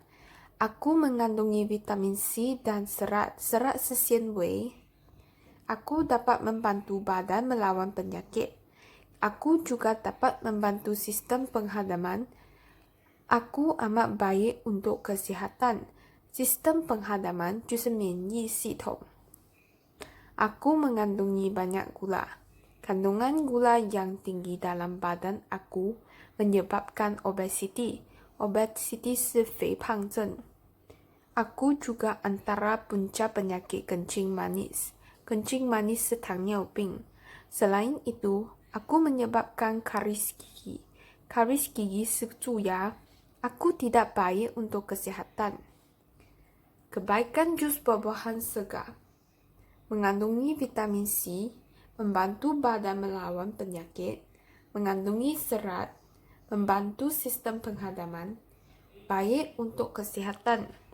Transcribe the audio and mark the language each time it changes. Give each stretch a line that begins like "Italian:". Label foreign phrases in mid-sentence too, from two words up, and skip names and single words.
Malay: Aku mengandungi vitamin C dan serat sesian whey. Aku dapat membantu badan melawan penyakit. Aku juga dapat membantu sistem penghadaman. Aku amat baik untuk kesihatan. Sistem penghadaman
Chinese: 就是免疫系统.
Malay: Aku mengandungi banyak gula. Kandungan gula yang tinggi dalam badan aku menyebabkan obesiti.
Chinese: Obesiti 是肥胖症.
Malay: Aku juga antara punca penyakit kencing manis. Kencing manis
Chinese: 是糖尿病.
Malay: Selain itu, aku menyebabkan karis gigi. Karis gigi
Chinese: 是蛀牙.
Malay: Aku tidak baik untuk kesihatan. Kebaikan jus buah-buahan segar. Mengandungi vitamin C, membantu badan melawan penyakit, mengandungi serat, membantu sistem penghadaman, baik untuk kesihatan.